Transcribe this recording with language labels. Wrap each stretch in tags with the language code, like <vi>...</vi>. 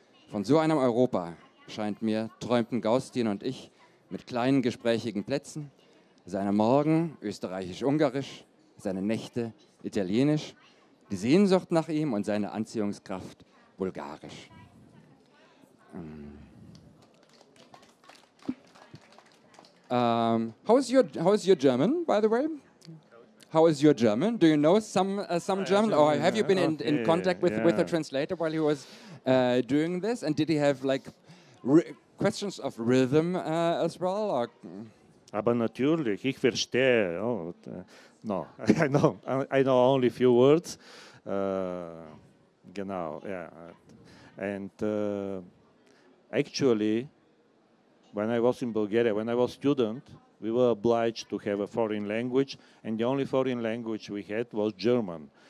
<de>Von so einem Europa, scheint mir, träumten Gaustin und ich mit kleinen gesprächigen Plätzen, seine Morgen österreichisch-ungarisch, seine Nächte italienisch, die Sehnsucht nach ihm und seine Anziehungskraft bulgarisch.</de> <en>How's your German, by the way? How is your German? Do you know some German, or have you been in contact with a translator while he was doing this? And did he have like questions of rhythm as well? Or?</en> <de>Aber natürlich, ich verstehe.</de> <en>Oh, no, I know only a few words. Genau, yeah. And actually, when I was in Bulgaria, when I was a student, we were obliged to have a foreign language, and the only foreign language we had was German.</en>